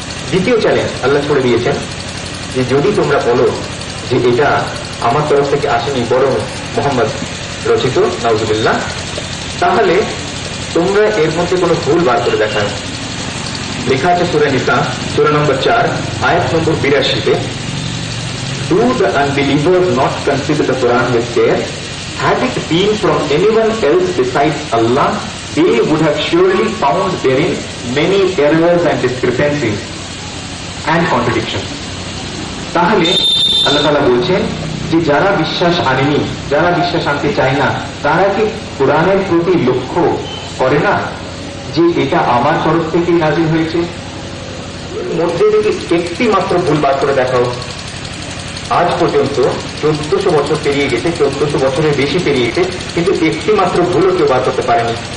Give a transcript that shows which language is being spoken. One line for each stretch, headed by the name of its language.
Bangla: দ্বিতীয় চ্যালেঞ্জ আল্লাহ ছড়ে দিয়েছেন যে যদি তোমরা বলো যে এটা আমার তরফ থেকে আসেনি বরং মুহাম্মদ রচিত নাউজুবিল্লাহ, তাহলে তোমরা এর মধ্যে কোনো ভুল বার করে দেখাও। লেখা আছে সূরা নিসা সূরা নম্বর 4 আয়াত নম্বর 82-তে,
English: Do the unbelievers not consider the Quran with care? Had it been from anyone else besides Allah, they would have surely found therein many errors and discrepancies and contradictions.
Bangla: তাহলে আল্লাহ তাআলা বলছেন যে যারা বিশ্বাস আনেনি, যারা বিশ্বাস আনতে চায় না, তারা কি কোরআনের প্রতি লক্ষ্য করে না যে এটা আমার তরফ থেকেই নাযিল হয়েছে? মধ্যে যদি একটি মাত্র ভুল বার করে দেখাও। আজ পর্যন্ত 1400 বছর পেরিয়ে গেছে, 1400 বছরের বেশি পেরিয়ে গেছে, কিন্তু একটি মাত্র ভুলও কেউ বার করতে পারেনি।